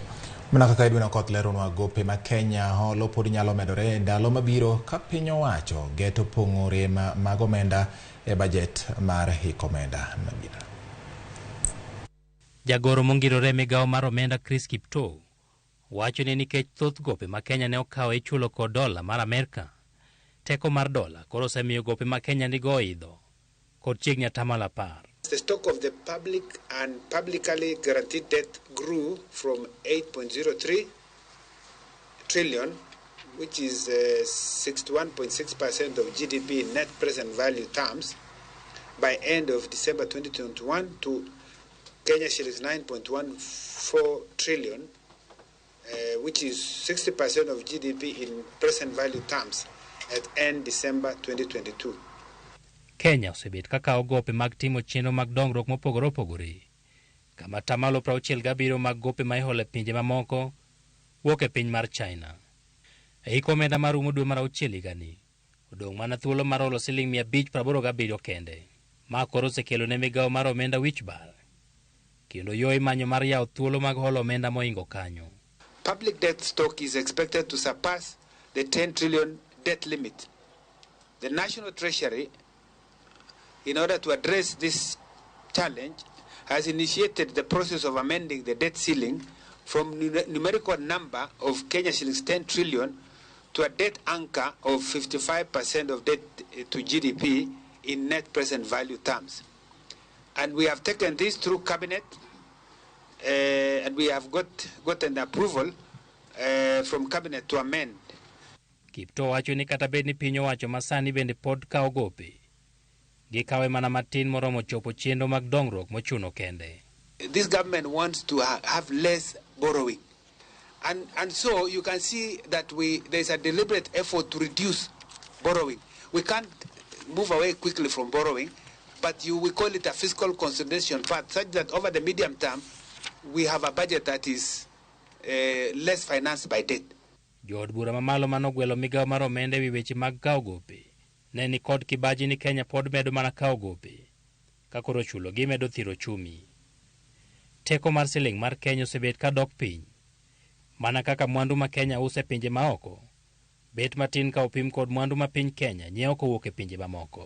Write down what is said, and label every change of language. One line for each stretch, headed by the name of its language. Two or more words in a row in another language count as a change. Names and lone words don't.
Luo (Kenya and Tanzania): Mana kaka idwino koth leronwa gope ma Kenya holo pod nyalo medore e ndalo mabiro ka piny owacho geto pong'o rem mag omenda e bajet mar hik omenda mabiro. Jagoro mongirore migawo mar omenda Chris Kipto wacho ni nikech thoth gope ma Kenya ne okawo ichulo kod dola mar Amerika, teko mar dola koro osemiyo gope ma Kenya nigo oidho kod chiegni 10%.
English: The stock of the public and publicly guaranteed debt grew from 8.03 trillion, which is 61.6% of GDP in net present value terms, by end of December 2021 to Kenya shillings 9.14 trillion, which is 60% of GDP in present value terms at end December 2022.
Luo (Kenya and Tanzania): Kenya osebet kakao gope mag timo chenro mag dongruok mopogore opogore. Kama tamalo 67 mag gope ma iholo e pinje mamoko wuok e piny mar China. E hik omenda mar rumo dwe mar 6 higani, odong' mana thuolo mar holo siling 587 kende. Ma koro osekelo ne migawo mar omenda wich bar, kendo yo imanyo mar yawo thuolo mag holo omenda moingo kanyo.
English: Public debt stock is expected to surpass the 10 trillion debt limit. The National Treasury, in order to address this challenge, has initiated the process of amending the debt ceiling from numerical number of Kenya shillings 10 trillion to a debt anchor of 55% of debt to GDP in net present value terms. And we have taken this through cabinet, and we have gotten approval from cabinet to amend.
Luo (Kenya and Tanzania): Kipto wacho ni kata bed ni piny owacho masani bende pod kao gope, gikawe mana matin moromo chopo chenro mag dongruok mochuno kende.
English: This government wants to have less borrowing. And so you can see that there's a deliberate effort to reduce borrowing. We can't move away quickly from borrowing, but we call it a fiscal consolidation path, such that over the medium term, we have a budget that is less financed by debt.
Luo (Kenya and Tanzania): Jood bura mamalo manogwelo migawo mar omenda ewi weche mag kao gope ne ni kod kibaji ni Kenya pod medo mana kao gope ka koro chulo gi medo thiro chumi. Teko mar siling mar Kenya osebet ka dok piny, mana kaka mwandu ma Kenya use pinje maoko bet matin ka opim kod mwandu ma piny Kenya nyiewo kowuok e pinje mamoko.